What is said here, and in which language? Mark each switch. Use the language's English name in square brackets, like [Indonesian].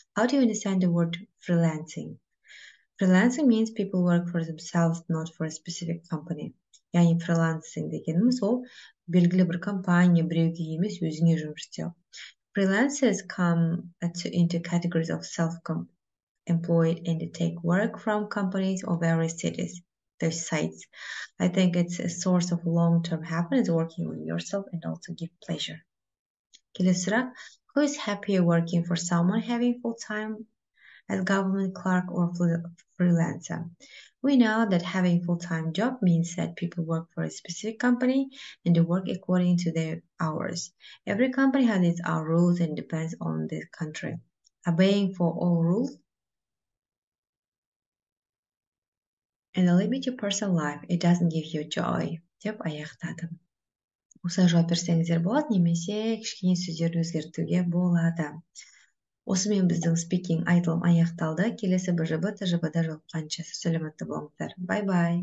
[English] How do you understand the word freelancing? Freelancing means people work for themselves, not for a specific company. [Kazakh] Яғни freelancing дегеніміз ол белгілі бір компания, біреуге емес, өзіңе жұмыс істеу. [English] Freelancers come into categories of self-employed and take work from companies or various cities. Those sites. I think it's a source of long-term happiness working on yourself and also give pleasure. [Kazakh] Келесі сұрақ. [English] Who is happier working for someone having full-time as government clerk or freelancer? We know that having full-time job means that people work for a specific company and they work according to their hours. Every company has its own rules and depends on the country. Obeying for all rules and limit your personal life, it doesn't give you joy. [Kazakh] Деп аяқтадым. Осылай жауап берсеңіздер болады, немесе кішкене сөздерді өзгертуге болады. Осымен біздің спикинг айтылым аяқталды. Келесі БЖБ, ТЖБ-да жолыққанша сәлеметті болыңыздар. Бай-бай.